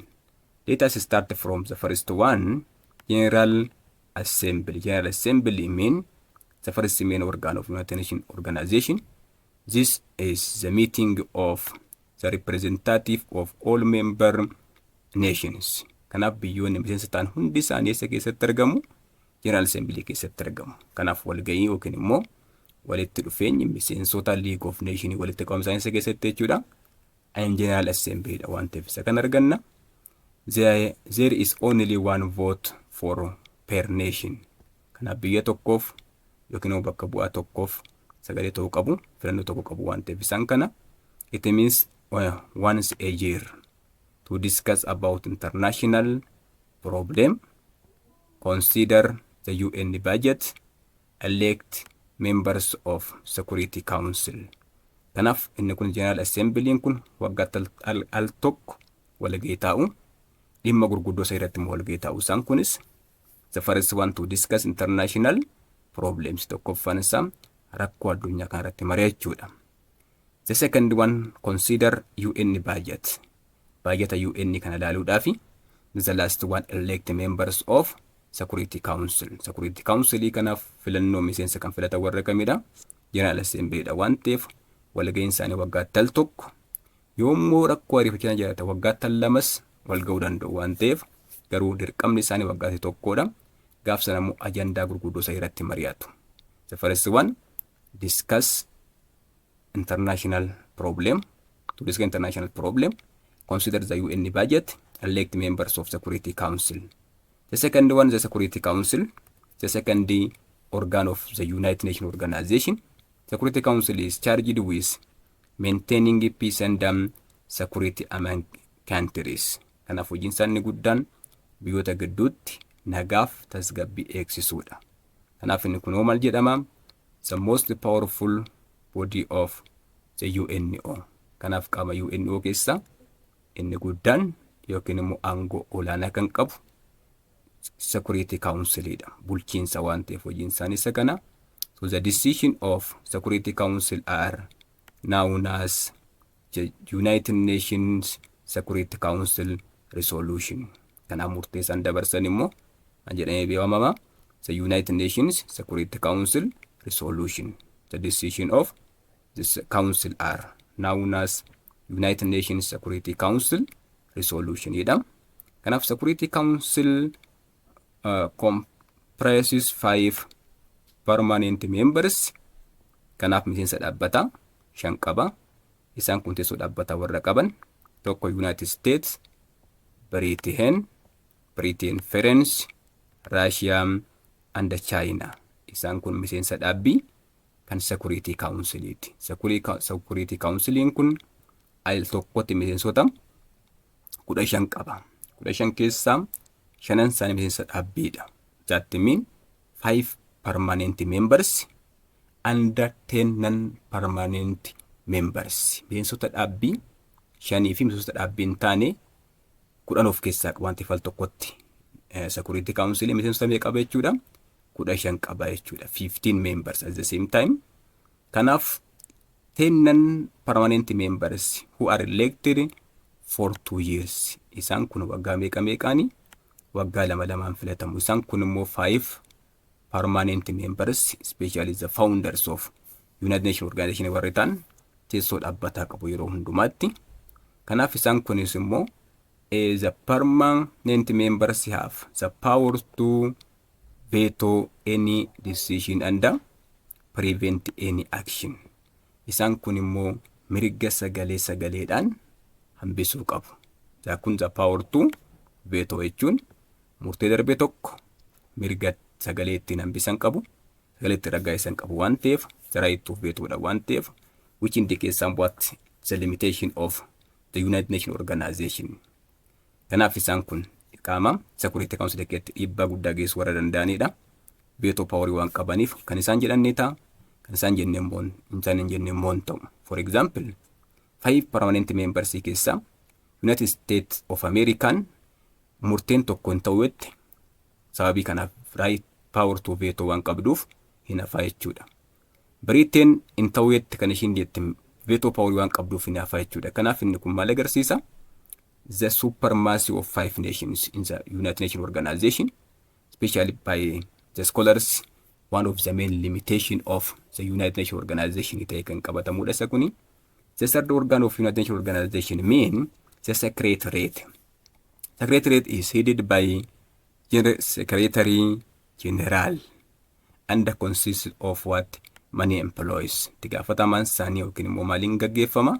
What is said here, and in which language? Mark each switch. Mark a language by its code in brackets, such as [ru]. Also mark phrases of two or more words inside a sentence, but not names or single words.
[en] Let us start from the first one, General Assembly. General Assembly means the first main organ of United Nations Organization. This is the meeting of the representative of all member nations. [om] Kanaaf biyyoonni miseensa ta'an hundi isaanii isa keessatti argamu, General Assembly keessatti argamu. Kanaaf walgahii yookiin immoo walitti dhufeenyi miseensota League of Nations walitti qabamsa isa keessatti jechuudha. General Assembly dha waan ta'eef isa kan arganna. [en] There is only one vote for per nation. [om] Kanaaf biyya tokkoof yookiin bakka bu'aa tokkoof sagalee ta'uu qabu, filannoo tokko qabu waan ta'eef isaan kana. [en] It means once a year to discuss about international problem, consider the UN budget, elect members of Security Council. [om] Kanaaf inni kun General Assembly kun waggaa al tokko walgahii taa'u, dhimma gurguddoo isa irratti walgahii taa'u isaan kunis [en] the first one to discuss international problems, [om] tokkoffaan isaa rakkoo addunyaa kana irratti mari'achuudha. [en] The second one, consider UN budget. [om] Budget UN kana ilaaluudhaafi. [en] The last one, elect members of Security Council. [om] Security Council kanaaf filannoo miseensa kan filatan warra kamidha? General Assembly dha waan ta'eef walgahiin isaanii waggaa al tokko. Yommuu rakkoo ariifachaa jiraata waggaa al lamas walgahuu danda'u waan ta'eef garuu dirqamni isaanii waggaa tokkodha. Gaaf sana immoo ajandaa gurguddoo isa irratti mari'atu. [en] The first one, discuss international problem. To discuss international problem, consider the UN budget, elect members of Security Council. The second one, the Security Council, the second organ of the United Nations Organization. Security Council is charged with maintaining peace and security among countries. [om] Kanaaf hojiin isaanii guddaan biyyoota gidduutti nagaaf tasgabbii eegsisuudha. Kanaaf inni kun maal jedhama? [en] The most powerful body of the UNO. [om] Kanaaf qaama UNO keessa inni guddaan yookiin immoo aangoo olaanaa kan qabu Security Councilidha. Bulchiinsa waan ta'eef hojiin isaanii isa kana. [en] So the decision of Security Council are known as the United Nations Security Council Resolution. [om] Kanaaf murtee isaan dabarsan immoo jedhamee beekama. [en] The United Nations Security Council Resolution. The decision of this council are known as United Nations Security Council Resolution jedhama. Kanaaf Security Council comprises 5 permanent members. [om] Kanaaf miseensa dhaabbata 5 qaba. Isaan kun teessoo dhaabbata warra qaban tokko United States, Britain, France, Russia and China. Isaan kun miseensa dhaabbii kan Security Counciliti. Security Councilin kun al tokkotti miseensota 15 qaba. 15 keessaa 5 isaanii miseensa dhaabbiidha. [en] That means 5 permanent members and 10 non-permanent members. [om] Miseensota dhaabbii 5 fi miseensota dhaabbii hin taane 10 of keessaa wanti fal tokkotti. Security Council miseensota meeqa qaba jechuudha? 15 qaba jechuudha. [en] 15 members at the same time. Kanaaf 10 non-permanent members who are elected for 2 years. [om] Isaan kun waggaa meeqaani? Waggaa 2 filatamu. Isaan kun immoo [en] 5 permanent members, especially the founders of United Nations Organization [om] warri ta'an teessoo dhaabbataa qabu yeroo hundumaatti. Kanaaf isaan kunis immoo [en] the permanent members have the power to veto any decision and prevent any action. [om] Isaan kun immoo mirga sagaleedhaan hambisuu qabu. Kun [en] the power to veto [om] jechuun murtee darbe tokko mirga sagalee ittiin hambisan qabu, sagalee itti raggaasisan qabu waan ta'eef, [en] the right to veto [om] dha waan ta'eef, [en] which indicates somewhat the limitation of the United Nations Organization. [om] Kanaaf isaan kun qaama Security Council keessatti dhiibbaa guddaa geessuu warra danda'anidha. [en] Veto power [om] waan qabaniif kan isaan jedhan ni ta'a, kan isaan jennee immoo hin ta'u. [en] For example, 5 permanent members [om] keessaa United States of America murteen tokko hin ta'utti sababii kanaaf [en] right power to veto [om] waan qabduuf hin hafa jechuudha. Britain hin ta'utti kan ishiin jette [en] veto power [om] waan qabduuf hin hafa jechuudha. Kanaaf inni kun maal agarsiisa? [en] The supremacy of 5 nations in the United Nations Organization, especially by the scholars, one of the main limitation of the United Nations Organization [om] ta'e kan qabatamudha isa kuni. [en] The third organ of United Nations Organization mean the Secretariat. Secretariat is headed by Secretary General and consists of what? Many employees. [om] Tigaafatamaan isaanii yookiin immoo maaliin gaggeeffama?